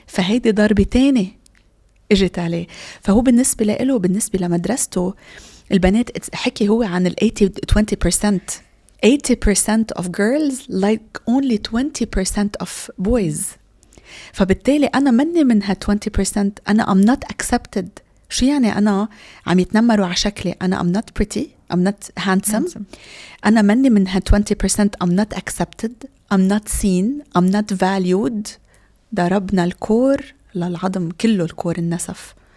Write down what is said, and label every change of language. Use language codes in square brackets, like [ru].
[ar] فهيدي ضربة تاني اجت عليه. فهو بالنسبة له، بالنسبة لمدرسته البنات، حكي هو عن 80% [en] 80% of girls like only 20% of boys. [ar] فبالتالي أنا مني منها 20%، أنا [en] I'm not accepted. [ar] شو يعني أنا عم يتنمروا على شكلي؟ أنا [en] I'm not pretty, I'm not handsome. [ar] أنا مني منها 20%. [en] I'm not accepted, I'm not seen, I'm not valued. [ar] ضربنا الكور للعظم كله، الكور النسف.